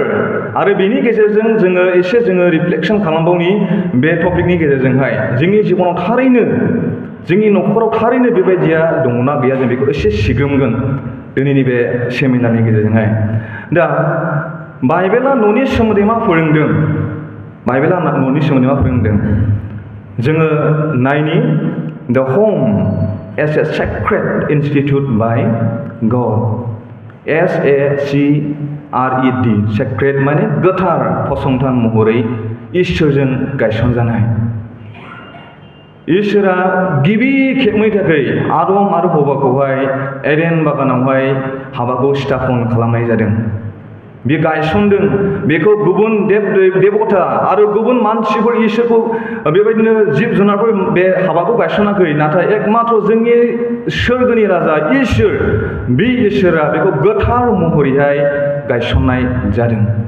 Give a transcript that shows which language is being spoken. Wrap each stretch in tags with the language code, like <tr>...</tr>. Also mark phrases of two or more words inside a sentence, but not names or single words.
<brx>आरो बेनि गेजेरजों जोङो एसे जोङो रिफ्लेक्सन खालामबावनि बे टपिकनि गेजेरजोंहाय जोंनि जिबनाव थारैनो जोंनि न'खराव थारैनो बेबायदिया दङना गैया जों बेखौ एसे सिग्रोमगोन दिनैनि बे सेमिनारनि गेजेरजोंहाय दा बाइबेला न'नि सोमोन्दै मा फोरोंदों बाइबेला न'नि सोमोन्दै मा फोरोंदों जोङो नायनि</brx> <en>the home as a sacred institute by God SACRED sacred</en> <brx>माने गोथार फसंथान महरै इसोरजों गायसनजानाय इसोरा गिबि खेबनि थाखाय आदम आरो हवाखौहाय एडेन बागानावहाय हाबाखौ स्थापन खालामनाय जादों बे गायसनदों बेखौ गुबुन देबता आरो गुबुन मानसिफोर इसोरखौ बेबायदिनो जिब जुनारफोर बे हाबाखौ गायसनाखै नाथाय एकमात्र जोंनि सोरगोनि राजा इसोर बे इसोरा बेखौ गोथार महरैहाय गायसननाय जादों</brx>